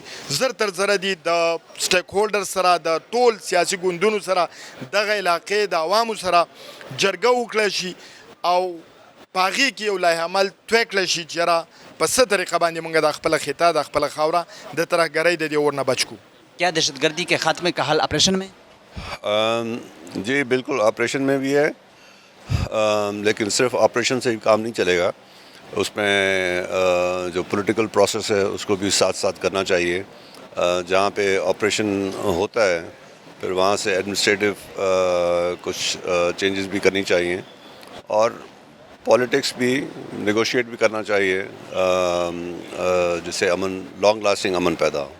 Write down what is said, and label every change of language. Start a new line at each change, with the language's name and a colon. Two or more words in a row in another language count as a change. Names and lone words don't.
Pashto: زر تر زره دي د سټیک هولډر سره د ټول سیاسي ګوندونو سره دغه علاقې د عوامو سره جرګه وکړی شي او په هغې کې یو لایحه عمل توی کړی شي چې یاره په څه طریقه باندې موږ د خپله خطه د خپله خاوره د ترهګرۍ د دې اور نه بچ کړو.
Urdu: کیا دہشت گردی کے خاتمے کا حل آپریشن میں؟ جی بالکل آپریشن میں بھی ہے لیکن صرف آپریشن سے ہی کام نہیں چلے گا. اس میں جو پولیٹیکل پروسیس ہے اس کو بھی ساتھ ساتھ کرنا چاہیے. جہاں پہ آپریشن ہوتا ہے پھر وہاں سے ایڈمنسٹریٹو کچھ چینجز بھی کرنی چاہیے اور پالیٹکس بھی نیگوشیٹ بھی کرنا چاہیے جس سے امن
English: long lasting
Urdu: امن پیدا ہو.